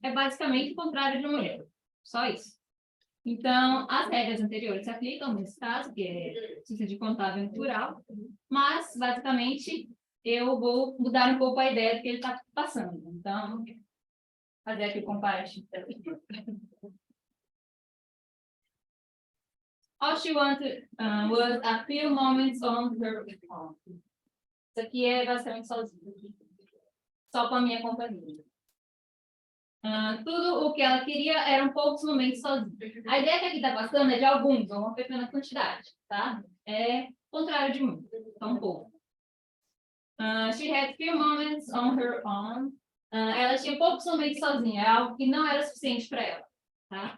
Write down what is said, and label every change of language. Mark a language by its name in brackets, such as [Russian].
[Portuguese] É basicamente o contrário de um erro. Só isso. Então, as regras anteriores se aplicam nesse caso, que é de contável no plural, mas, basicamente, eu vou mudar um pouco a ideia do que ele está passando. Então, fazer aqui o comparativo. [English] All she wanted was a few moments on her own. [Portuguese] Isso aqui é basicamente sozinha. Só com a minha companhia. Tudo o que ela queria eram poucos momentos sozinha. A ideia que aqui está passando é de alguns, ou uma pequena quantidade, tá? É contrário de muito, então um pouco. [English] She had few moments on her own. [Portuguese] Ela tinha poucos momentos sozinha, é algo que não era suficiente para ela. tá?